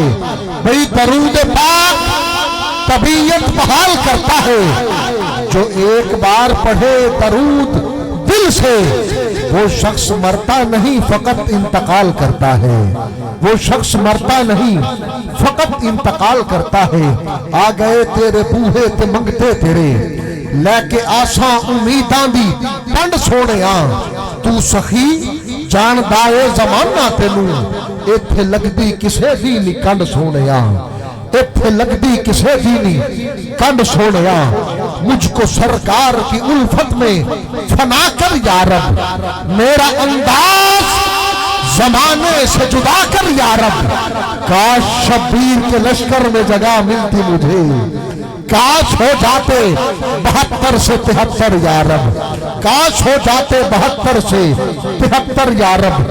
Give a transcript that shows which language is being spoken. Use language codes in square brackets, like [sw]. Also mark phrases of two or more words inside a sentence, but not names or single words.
[ur] بھئی درود پاک طبیعت بحال کرتا ہے، جو ایک بار پڑھے درود دل سے، وہ شخص مرتا نہیں فقط انتقال کرتا ہے، وہ شخص مرتا نہیں فقط انتقال کرتا ہے۔ [pa] آ گئے تیرے بوہے تے منگتے تیرے، لے کے آساں امیداں دی پنڈ سونے آن۔ تو سخی جان دائے زمانہ تینوں، ایتھے لگدی کسے دی نہیں کنڈ سونے آن، ایتھے لگدی کسے دی نہیں کنڈ سونے آن۔ [ur] مجھ کو سرکار کی الفت میں فنا کر [ar] یا رب، [ur] میرا انداز زمانے سے جدا کر [ar] یا رب۔ [ur] کاش شبیر کے لشکر میں جگہ ملتی مجھے، کاش ہو جاتے 72 سے 73 [ar] یا رب، [ur] کاش ہو جاتے 72 سے 73 [ar] یا رب۔